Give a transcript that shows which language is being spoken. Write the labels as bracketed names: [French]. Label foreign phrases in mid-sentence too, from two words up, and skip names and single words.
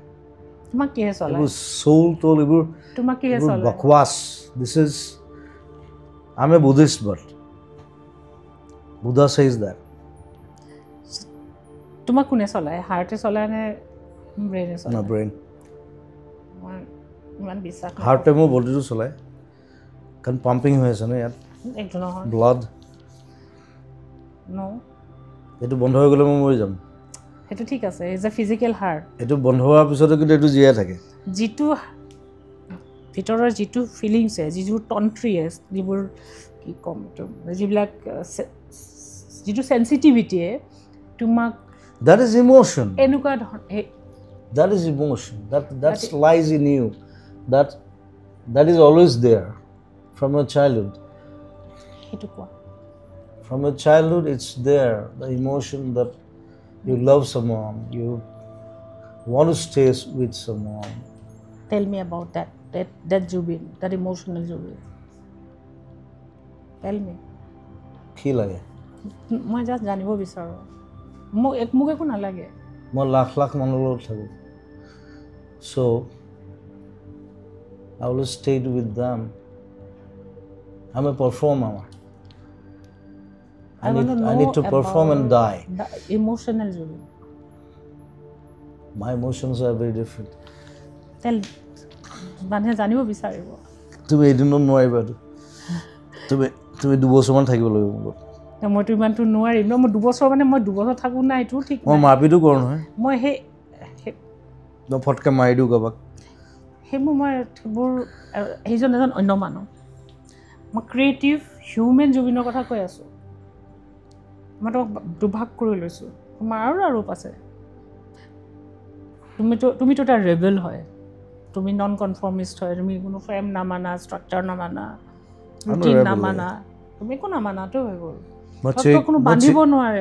[Assamese] তোমাক কিহে চলায় এইবোৰ চৌল তোল এইবোৰ তোমাক কিহে চলায় বকৱাছ দিছ ইজ [English] I'm a Buddhist but Buddha says that [Assamese] তোমাক কোনে চলায় হাৰ্টে চলায় নে ব্ৰেইনে [English] no [Assamese] চলায় [English] brain [Assamese] ইমান বিশ্বাস হাৰ্টে মোৰ বডিটো চলায় কাৰণ পাম্পিং হৈ আছে ন ইয়াত একটো নহয় ব্লাড ন এইটো বন্ধ হৈ গ'লে মই মৰি যাম সেইটো ঠিক আছে [English] is a physical heart [Assamese] এইটো বন্ধ হোৱাৰ পিছতো কিন্তু এইটো জীয়াই থাকে যিটো ভিতৰৰ যিটো ফিলিংছে যিবোৰ টন্ট্ৰিয়েছ যিবোৰ কি ক'ম এইটো যিবিলাক যিটো চেঞ্চিটিভিটিয়ে তোমাক [English] that is emotion [Assamese] এনেকুৱা [English] that is emotion that lies in you that is always there from your childhood [Assamese] সেইটো কোৱা [English] from your childhood it's there the emotion that you love someone you want to stay with someone tell me about that Jubin that emotional Jubin tell me [Assamese] কি লাগে মই জাষ্ট জানিব বিচাৰোঁ মোক একো নালাগে মই লাখ লাখ মানুহৰ লগত থাকোঁ [English] so I will stay with them I'm a performer I need to perform and die the emotional Jubin my emotions are very different [Assamese] tell মানুহে জানিব বিচাৰিব তুমি এদিনত নোৱাৰিবা তুমি দুবছৰমান থাকিব লাগিব মোৰ মইতো ইমানটো নোৱাৰিম ন মই দুবছৰ মানে মই দুবছৰ থাকোঁ নাই এইটো ঠিক মই মাৰপিটো কৰোঁ নহয় মই মই ফটকৈ মাৰি দিওঁ কাৰোবাক সেইবোৰ সেইজন এজন অন্য মানুহ মই [English] creative human [Assamese] জুবিনৰ কথা কৈ আছোঁ মই তোমাক দুভাগ কৰি লৈছোঁ তোমাৰ আৰু ৰূপ আছে তুমিতো এটা ৰেবেল হয় তুমি [English] non conformist [Assamese] হয় তুমি কোনো ফ্ৰেম নামানা ষ্ট্ৰাকচাৰ নামানা ৰুটিন নামানা তুমি একো নামানাতো হৈ গ'ল কোনো বান্ধিব নোৱাৰে